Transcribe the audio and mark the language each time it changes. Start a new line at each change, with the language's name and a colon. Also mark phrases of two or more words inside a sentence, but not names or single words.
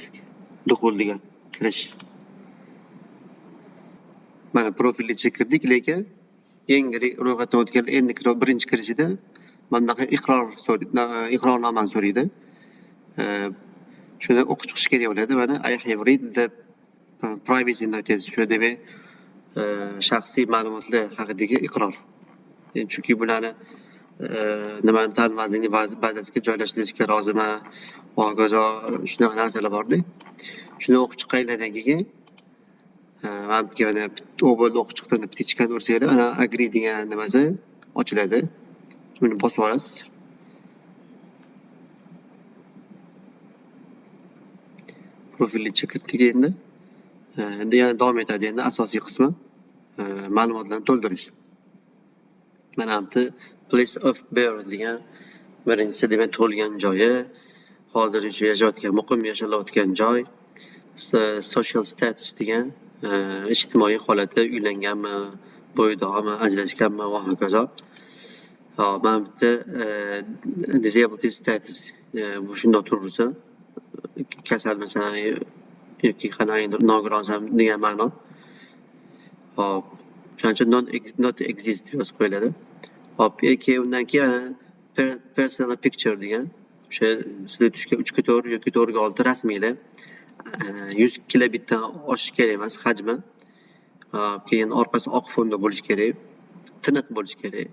Uzbek: Duxul degan kirish. Mana profilga kirdik, lekin yangi ro'yxatdan o'tgan endi birinchi kirishida bundaqa iqrornomani so'raydi. Shuni o'qib chiqish kerak bo'ladi. Mana
English: I have read the privacy notice.
Uzbek: Shu demak shaxsiy ma'lumotlar haqidagi iqror. Chunki bularni nimani tan vazirlik bazasiga joylashtirishga roziman, hokazo shunaqa narsalar borda. Shuni o'qib chiqqanlardan keyin mana bu yerga o'qib chiqdim deb tichkani ursanglar, ana agree degan nimasi ochiladi. Buni bosib olasiz. Profilni chekitdik endi. Endi yana davom etadi endi asosiy qismi ma'lumotlarni to'ldirish. Mana bu
English: place of birth
Uzbek: degan birinchisi demak tug'ilgan joyi, hozir yashayotgan muqim yashayotgan joy,
English: social status
Uzbek: degan ijtimoiy holati, uylanganmi, bo'ydoqmi, ajrashganmi va hokazo. Mana bitta
English: disability status
Uzbek: bu shundoq turaversa, kasalmisan yoki qanaqadir nogironsan degan ma'no. Hop, shuning uchun
English: not exist
Uzbek: deb yozib qo'yiladi. Hop, undan keyin
English: personal picture
Uzbek: degan o'sha sizlar tushgan 3x4 yoki 4x6 rasmiylar 100 kilobitdan oshish kerak emas hajmi. Keyin orqasi oq fonda bo'lishi kerak, tiniq bo'lishi kerak.